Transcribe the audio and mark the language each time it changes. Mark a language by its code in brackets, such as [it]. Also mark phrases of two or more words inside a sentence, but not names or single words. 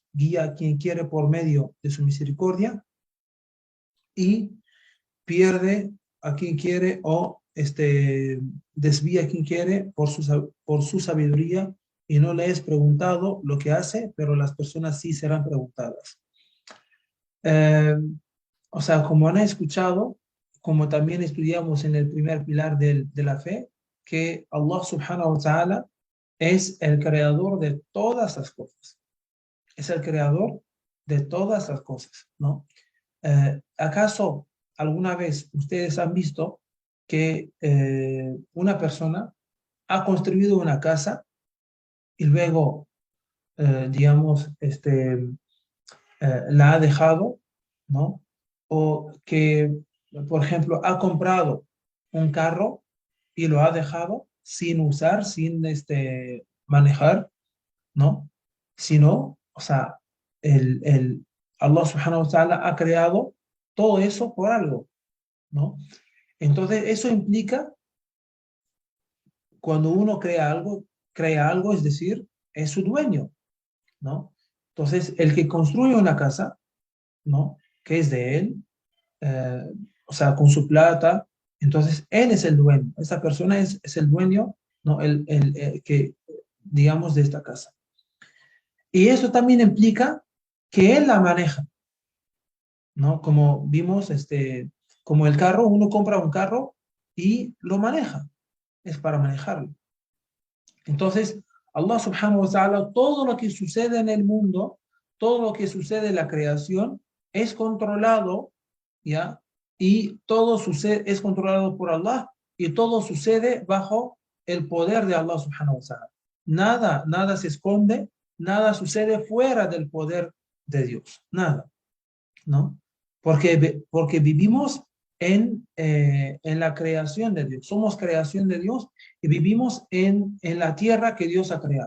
[es] Guía a quien quiere por medio de su misericordia y pierde a quien quiere o desvía a quien quiere por su sabiduría, y no le es preguntado lo que hace, pero las personas sí serán preguntadas. Eh, o sea, como han escuchado, como también estudiamos en el primer pilar de la fe, que Allah [ar] سبحانه وتعالى [es] es el creador de todas las cosas. Es el creador de todas las cosas, ¿no? ¿Acaso alguna vez ustedes han visto que una persona ha construido una casa y luego, digamos, la ha dejado, ¿no? O que, por ejemplo, ha comprado un carro y lo ha dejado sin usar, sin manejar, ¿no? Sino, o sea, Allah [ar] سبحانه وتعالى [es] ha creado todo eso por algo, ¿no? Entonces, eso implica, cuando uno crea algo, es decir, es su dueño, ¿no? Entonces, el que construye una casa, ¿no? Que es de él, eh, o sea, con su plata, entonces él es el dueño, esa persona es el dueño, ¿no? Que, digamos, de esta casa. Y eso también implica que él la maneja, ¿no? Como vimos, como el carro, uno compra un carro y lo maneja, es para manejarlo. Entonces, [ar] الله سبحانه وتعالى, [es] todo lo que sucede en el mundo, todo lo que sucede en la creación, es controlado, ¿ya? Y todo sucede, es controlado por Allah, y todo sucede bajo el poder de Allah [ar] سبحانه وتعالى. [es] Nada se esconde, nada sucede fuera del poder de Dios, nada, ¿no? Porque vivimos en la creación de Dios, somos creación de Dios y vivimos en la tierra que Dios ha creado.